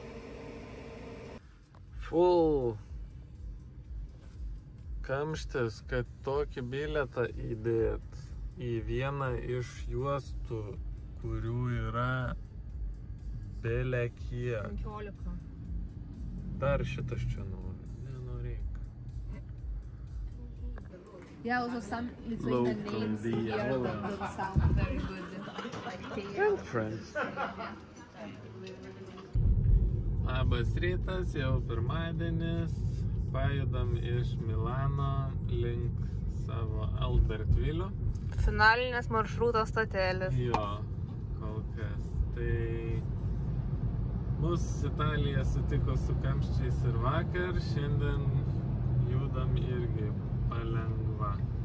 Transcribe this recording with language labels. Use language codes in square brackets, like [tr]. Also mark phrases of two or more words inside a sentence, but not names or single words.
[lt] Full kamštis, kad tokį bilietą įdėt į vieną iš juostų, kurių yra bele kiek. 15. Dar šitas čia nori. Nenorėk. [en] Yeah, also some Lithuanian names here that don't sound very good. Like And friends. [lt] Labas rytas, jau pirmadienis. Pajudam iš Milano link savo Albertvilio. Finalinės maršruto stotelis. Jo, kol kas. Tai mus Italija sutiko su kamščiais ir vakar, šiandien judam irgi palengva.